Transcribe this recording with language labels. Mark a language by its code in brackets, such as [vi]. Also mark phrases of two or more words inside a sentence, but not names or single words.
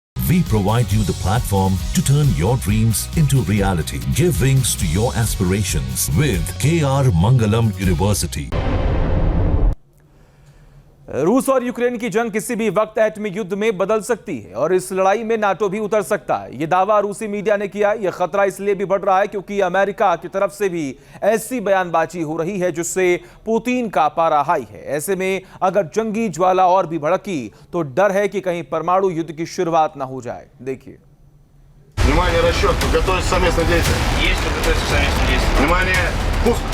[en] We provide you the platform to turn your dreams into reality. Give wings to your aspirations with KR Mangalam University. [hi] रूस और यूक्रेन की जंग किसी भी वक्त एटमी युद्ध में बदल सकती है और इस लड़ाई में नाटो भी उतर सकता है। यह दावा रूसी मीडिया ने किया। यह खतरा इसलिए भी बढ़ रहा है क्योंकि अमेरिका की तरफ से भी ऐसी बयानबाजी हो रही है जिससे पुतिन का पारा हाई है। ऐसे में अगर जंगी ज्वाला और भी भड़की तो डर है कि कहीं परमाणु युद्ध की शुरुआत ना हो जाए। देखिए। [ru] Внимание, расчет, готовится совместное действие. Есть подготовиться к совместному действию. Внимание, пуск.